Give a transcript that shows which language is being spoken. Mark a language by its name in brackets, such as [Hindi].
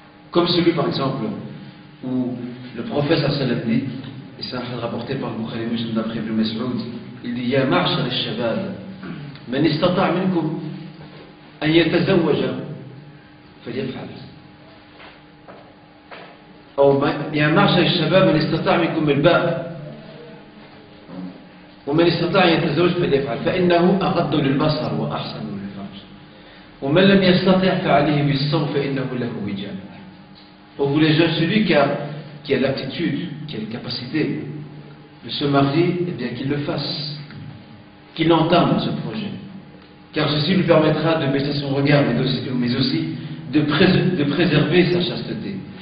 [French] Comme celui par exemple, où le prophète sallallahu dit, et c'est un hadith rapporté par le Bukhari Muslim d'après Ibn Mas'ud, il dit [Arabic] Ya ma'shar al-shabab, man istata' minkum an yatazawwaja falyaf'al. Ou Ya ma'shar al-shabab, man istata' minkum al-ba' ومن استطاع أن يتزوج فليفعل فإنه أغض للبصر وأحسن للفرج ومن لم يستطع فعليه بالصوم فإنه له وجاء. [French] Pour vous les jeunes, celui qui a l'aptitude, qui a la capacité de se marier, eh bien qu'il le fasse, qu'il entame ce projet, car ceci lui permettra de baisser son regard, mais aussi de préserver sa chasteté.